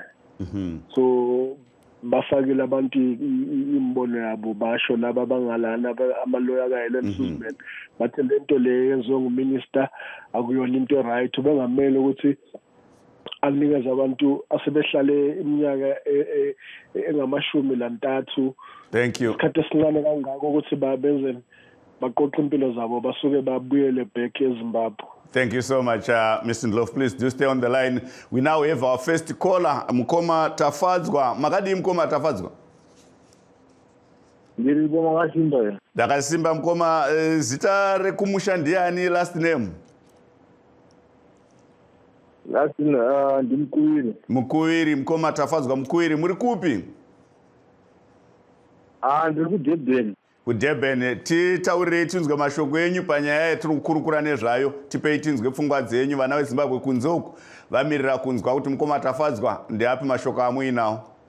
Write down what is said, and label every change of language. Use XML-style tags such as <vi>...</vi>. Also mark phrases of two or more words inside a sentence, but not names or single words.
<zu>So bafakile abantu imbono yabo basho laba bangalana amaloya kaHelen Suzman bathi lento le yenziwe nguminister akuyona into right bengamele ukuthi akunikeza abantu asebehlale iminyaka engamashumi lantathu.</zu> <en>Thank you.</en> <zu>Isikhathi esincane kangako ukuthi babenze baqoqa impilo zabo basuke babuyele back eZimbabwe.</zu> <en>Thank you so much, Mr. Ndlovu. Please do stay on the line. We now have our first caller, Mkoma Tafadzwa.</en> <sn>Makadi Mkoma Tafadzwa. Ndakasimba Mkoma, zita rekumusha ndiani</sn> <en>last name? Last name, Mkuwiri.</en> <sn>Mkuwiri, Mkoma Tafadzwa, Mkuwiri. Muri kupi? Ndiri kuDurban. kuDurban. Titaurire tinzwe mashoko enyu panyaya yatiri kukurukura nezvayo. Tipei tinzwe pfungwa dzenyu. Vana veZimbabwe kunze uku vamirira kunzwa kuti Mkoma Tafadzwa ndeapi mashoko amuinawo?</sn>